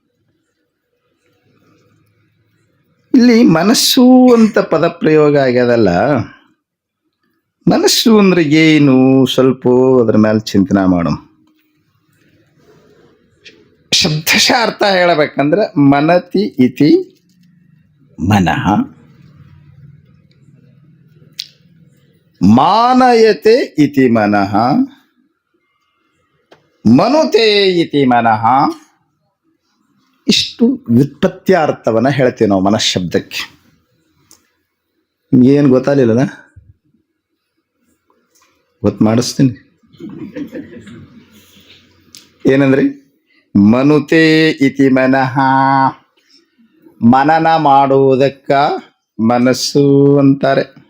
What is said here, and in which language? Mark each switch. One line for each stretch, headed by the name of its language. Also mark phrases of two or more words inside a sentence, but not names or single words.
Kannada: ಇಲ್ಲಿ ಮನಸ್ಸು ಅಂತ ಪದ ಪ್ರಯೋಗ ಆಗ್ಯದಲ್ಲ, ಮನಸ್ಸು ಅಂದ್ರೆ ಏನು ಸ್ವಲ್ಪ ಅದ್ರ ಮೇಲೆ ಚಿಂತನೆ ಮಾಡೋಣ. ಶಬ್ದಶಃ ಅರ್ಥ ಹೇಳಬೇಕಂದ್ರೆ
Sanskrit: ಮನತಿ ಇತಿ ಮನಃ, ಮಾನಯತೆ ಇತಿ ಮನಃ, ಮನುತೆ ಇತಿ ಮನಃ.
Kannada: ಇಷ್ಟು ವ್ಯುತ್ಪತ್ತ್ಯಾರ್ಥವನ್ನು ಹೇಳ್ತೀವಿ ನಾವು ಮನಃಶಬ್ದಕ್ಕೆ. ನಿಮ್ಗೇನು ಗೊತ್ತಾಗಲಿಲ್ಲನ? ಗೊತ್ತು ಮಾಡಿಸ್ತೀನಿ. ಏನಂದ್ರಿ?
Sanskrit: ಮನುತೆ ಇತಿ ಮನಃ,
Kannada: ಮನನ ಮಾಡುವುದಕ್ಕ ಮನಸ್ಸು ಅಂತಾರೆ.